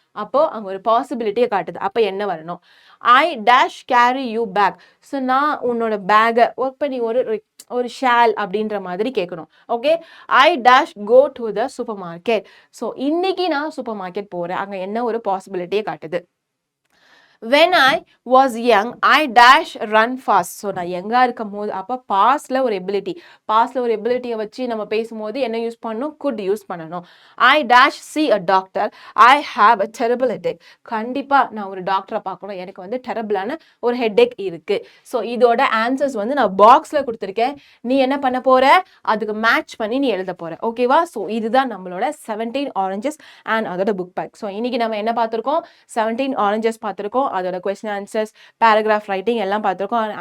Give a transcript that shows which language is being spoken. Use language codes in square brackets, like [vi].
[ta] அப்போது அங்கே ஒரு பாசிபிலிட்டியை காட்டுது. அப்போ என்ன வரணும்? [en] I dash carry you bag. [ta] So நான் உன்னோட பேக்கை ஒர்க் பண்ணி ஒரு ஷால் அப்படின்ற மாதிரி கேட்கணும். Okay. [en] I dash go to the supermarket. [ta] So இன்னைக்கு நான் சூப்பர் மார்க்கெட் போகிறேன். அங்கே என்ன ஒரு பாசிபிலிட்டியை காட்டுது. [en] when I was young I dash run fast. [ta] So நான் யங்கா இருக்கும் போது அப்போ பாஸ்ட்ல ஒரு எபிலிட்டி, பாஸ்ட்ல ஒரு எபிலிட்டியை வச்சு நம்ம பேசும்போது என்ன யூஸ் பண்ணணும், could யூஸ் பண்ணணும். [en] I dash see a doctor, I have a terrible headache. [ta] கண்டிப்பா நான் ஒரு டாக்டரை பார்க்கணும், எனக்கு வந்து டெரபிளான ஒரு ஹெட்டேக் இருக்கு. ஸோ இதோட ஆன்சர்ஸ் வந்து நான் பாக்ஸ்ல கொடுத்துருக்கேன், நீ என்ன பண்ண போற, அதுக்கு மேட்ச் பண்ணி நீ எழுத போற. ஓகேவா? ஸோ இதுதான் நம்மளோட 17 ஆரஞ்சஸ் அண்ட் அதோட புக் பேக். ஸோ இன்னைக்கு நம்ம என்ன பார்த்துருக்கோம், 17 ஆரஞ்சஸ் பார்த்துருக்கோம், அதோட கொஸ்டின் ஆன்சர்ஸ், பேராகிராஃப் ரைட்டிங் எல்லாம் பார்த்துருக்கோம்.